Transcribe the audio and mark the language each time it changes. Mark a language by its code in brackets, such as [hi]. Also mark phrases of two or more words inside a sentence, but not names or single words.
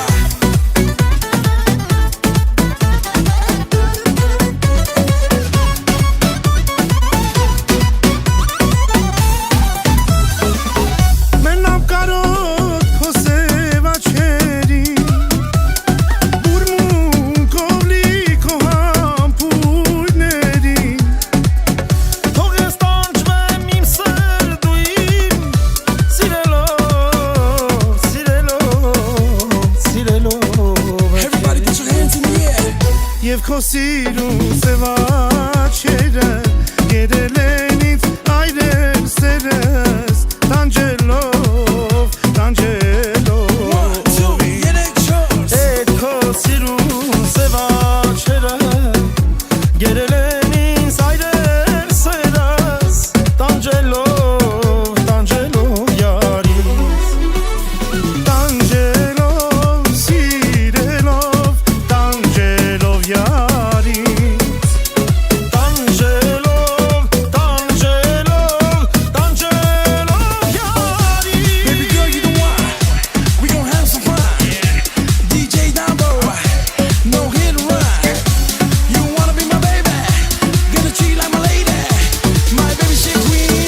[hy] Մենամ կարոտ քո սև աչքերի Բուրմունքով լի քո համբույրների Թող ես տանջվեմ իմ սրտույն [en] Everybody put your hands in the air. [hy] Եվ քո sիրուն սև աչքերը Գերել են ինձ այրել սերս Տանջելով [en] 1, 2, get it yours. [hy] Էդ քո սիրուն սև աչքերը Գերել են ինձ այրել սերս Տանջելով յարից Տանջելով, սիրելով, տանջելով յարից Տանջելով յարից [en] Baby girl, you know why? We gon' have some fun. DJ Davo, no hit and run. You wanna be my baby? Gonna treat you like my lady. My baby shit queen.